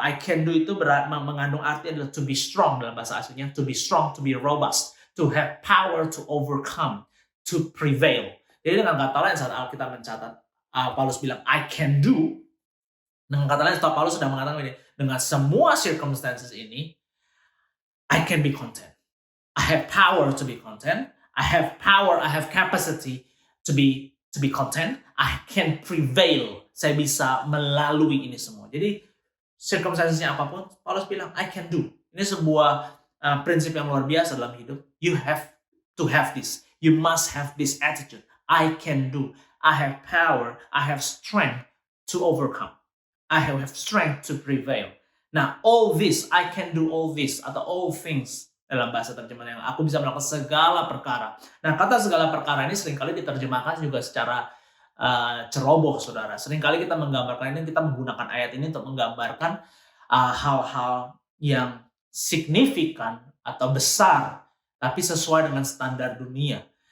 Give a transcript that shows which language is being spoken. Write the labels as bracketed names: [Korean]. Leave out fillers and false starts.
[English] I can do [Indonesian] itu mengandung arti adalah [English] to be strong [Indonesian] dalam bahasa aslinya. [English] To be strong, to be robust, to have power to overcome, to prevail. [Indonesian] Jadi dengan kata lain saat Alkitab mencatat, Paulus bilang [English] I can do. [Indonesian] Dengan kata lain saat Paulus sedang mengatakan ini, dengan semua circumstances ini, [English] I can be content. I have power to be content. I have power, I have capacity to be content. I can prevail. [Indonesian] Saya bisa melalui ini semua. Jadi circumstances-nya apapun, Paulus bilang, [English] I can do. [Indonesian] Ini sebuah prinsip yang luar biasa dalam hidup. [English] You have to have this. You must have this attitude. I can do. I have power. I have strength to overcome. I have strength to prevail. [Indonesian] Nah, [English] all this, I can do all this, [Indonesian] atau [English] all things, [Indonesian] dalam bahasa terjemahan yang aku bisa melakukan segala perkara. Nah, kata segala perkara ini seringkali diterjemahkan juga secara ceroboh, saudara. Seringkali kita menggambarkan ini, kita menggunakan ayat ini untuk menggambarkan hal-hal yang signifikan atau besar, tapi sesuai dengan standar dunia.